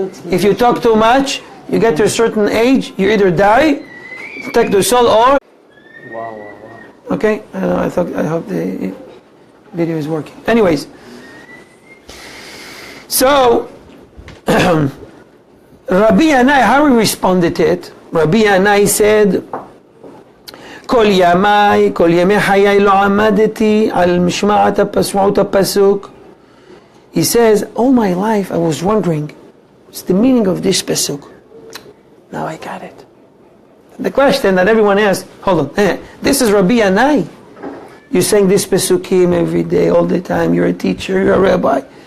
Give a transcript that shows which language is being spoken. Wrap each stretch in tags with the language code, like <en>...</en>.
<en>If you talk too much, you get to a certain age, you either die, take the soul, or... Wow. Okay? I hope the video is working. Anyways. So, Rabbi Yanai, how he responded to it? Rabbi Yanai said,</en> <he>כל ימי חיי לא עמדתי על משמעת הפסוק.</he> <en>He says, all my life I was wondering, what's the meaning of this pasuk? Now I got it. The question that everyone asks, hold on, this is Rabbi Yanai. You're saying this pasukim every day, all the time. You're a teacher, you're a rabbi.</en>